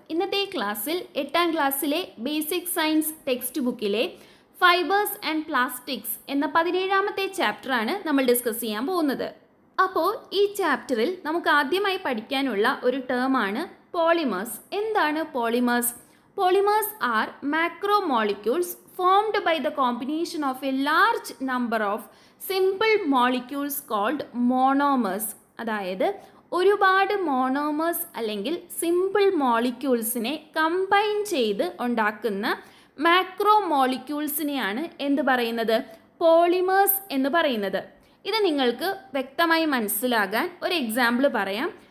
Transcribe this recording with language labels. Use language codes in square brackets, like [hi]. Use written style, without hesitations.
[ml] ഇന്നത്തെ ക്ലാസ്സിൽ 8ാം ക്ലാസ്സിലെ ബേസിക് സയൻസ് ടെക്സ്റ്റ് ബുക്കിലെ ഫൈബേഴ്സ് ആൻഡ് പ്ലാസ്റ്റിക്സ് എന്ന 17ാമത്തെ ചാപ്റ്ററാണ് നമ്മൾ ഡിസ്കസ് ചെയ്യാൻ പോകുന്നത്. അപ്പോൾ ഈ ചാപ്റ്ററിൽ നമുക്ക് ആദ്യമായി പഠിക്കാനുള്ള ഒരു ടേമാണ് പോളിമേഴ്സ്. എന്താണ് polymers? [en] Polymers are macromolecules formed by the combination of a large number of simple molecules called monomers. [ml] അതായത് ഒരുപാട് മോണോമേഴ്സ് അല്ലെങ്കിൽ സിമ്പിൾ മോളിക്യൂൾസിനെ കമ്പൈൻ ചെയ്ത് ഉണ്ടാക്കുന്ന മാക്രോ മോളിക്യൂൾസിനെയാണ് എന്ത് പറയുന്നത്? പോളിമേഴ്സ് എന്ന് പറയുന്നത്. ഇത് നിങ്ങൾക്ക് വ്യക്തമായി മനസ്സിലാകാൻ ഒരു എക്സാമ്പിൾ പറയാം.